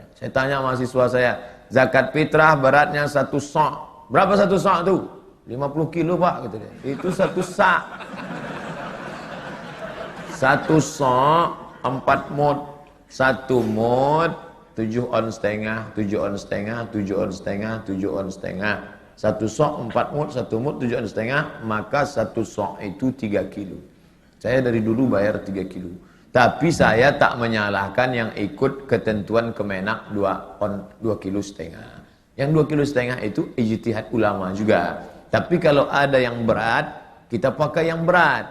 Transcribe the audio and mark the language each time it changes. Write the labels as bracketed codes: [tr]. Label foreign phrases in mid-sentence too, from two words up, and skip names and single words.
[id] Saya tanya mahasiswa saya, zakat fitrah beratnya 1 sok. Berapa 1 sok itu? 50 kilo pak, gitu dia. Itu 1 sak. 1 sok 4 mud. 1 mud 7 on setengah, 7 on setengah, 7 on setengah, 7 on setengah. 1 sok 4 mud, 1 mud 7 on setengah, maka 1 sok itu 3 kilo. Saya dari dulu bayar 3 kilo. Tapi saya tak menyalahkan yang ikut ketentuan Kemenak 2 kilo setengah. Yang 2 kilo setengah itu ijtihad ulama juga. Tapi kalau ada yang berat, kita pakai yang berat.